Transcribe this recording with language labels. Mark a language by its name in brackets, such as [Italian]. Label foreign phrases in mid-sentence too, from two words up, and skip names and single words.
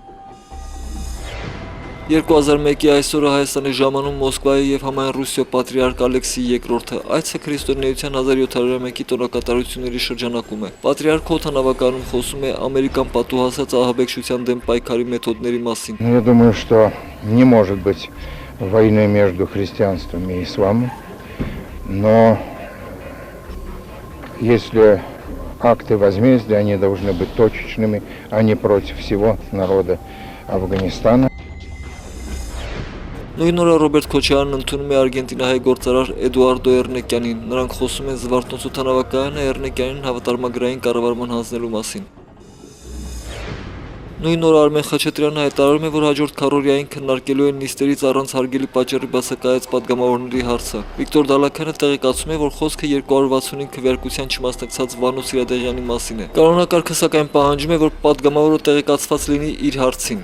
[Armenian] 2001-ի այսօրը Հայաստանի ժամանում Մոսկվայի եւ համայն Ռուսիո պատրիարք Ալեքսի II այցը քրիստոնեության 1701-ի տոնակատարությունների շրջանակում է։ Պատրիարք Օթանավականում խոսում է ամերիկան պատուհասած ահաբեկչության դեմ պայքարի մեթոդների մասին։ [Russian] Я думаю, что не может быть войны между христианством и исламом, но если акты возмездия, они должны быть точечными, а не против всего народа Афганистана. [Armenian] Նույն օրը Ռոբերտ Քոչարյանն ընդունում է արգենտինահայ գործարար Էդուարդո Էրնեկյանին։ Նրանք խոսում են Զվարթնոց օդանավակայանը Էրնեկյանին հավատարմագրային կառավարման հանձնելու մասին։ Նույն օր Արմեն Խաչատրյանը հայտարարում է, որ հաջորդ քառօրյային քննարկելու են նիստերից առանց հարգելի պատճառի բացակայած падգամավորների հարցը։ Վիկտոր Դալաքյանը տեղեկացում է, որ խոսքը 265 քվեարկության չմասնակցած Վանո Սիրադեղյանի մասին է։ Կանոնակարգը սակայն պահանջում է, որ падգամավորը տեղեկացված լինի իր հարցին։